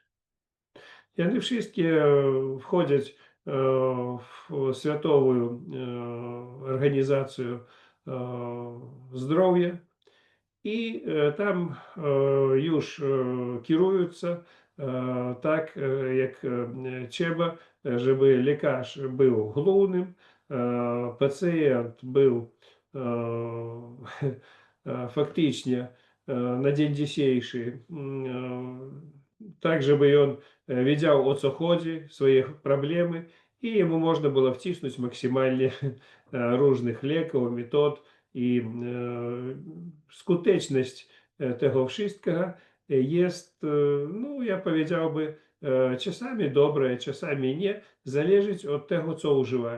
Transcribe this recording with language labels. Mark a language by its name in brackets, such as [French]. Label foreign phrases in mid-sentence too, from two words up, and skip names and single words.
[Polish] I one wszystkie wchodzą w Światową Organizację Zdrowia i tam już kierujące tak, jak trzeba, żeby lekarz był głównym, [Ukrainian] пацієнт був фактично на день dzisiejszy [Polish] так, żeby on wiedział, o co chodzi, swoje problemy i jemu można było wcisnąć maksymalnie różnych leków, metod i skuteczność tego wszystkiego jest, no ja powiedziałbym, czasami dobra, czasami nie, zależeć od tego, co używają.